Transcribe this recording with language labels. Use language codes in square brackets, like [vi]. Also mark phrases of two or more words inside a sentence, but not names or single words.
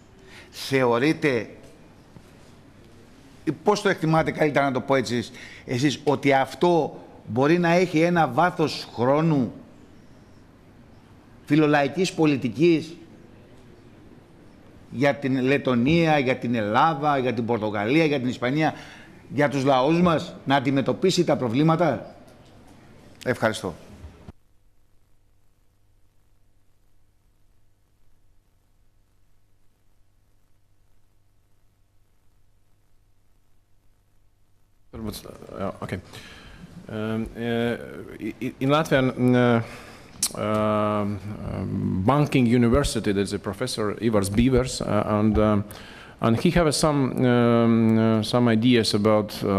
[el] Θεωρείτε, πώς το εκτιμάτε, καλύτερα να το πω έτσι εσείς, ότι αυτό μπορεί να έχει ένα βάθος χρόνου φιλολαϊκής πολιτικής για την Λετονία, για την Ελλάδα, για την Πορτογαλία, για την Ισπανία, για τους λαούς μας, να αντιμετωπίσει τα προβλήματα? Ευχαριστώ. [en] Okay. In Latvian banking university, there's a professor, Ivars Bīvers, and he has some ideas about